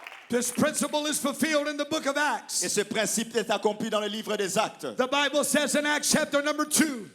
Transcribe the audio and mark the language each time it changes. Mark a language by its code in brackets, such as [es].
[en] This principle is fulfilled in the book of [fr] Et [en] Acts. [fr] ce principe est accompli dans le livre des Actes. [en] The Bible says in Acts chapter number 2,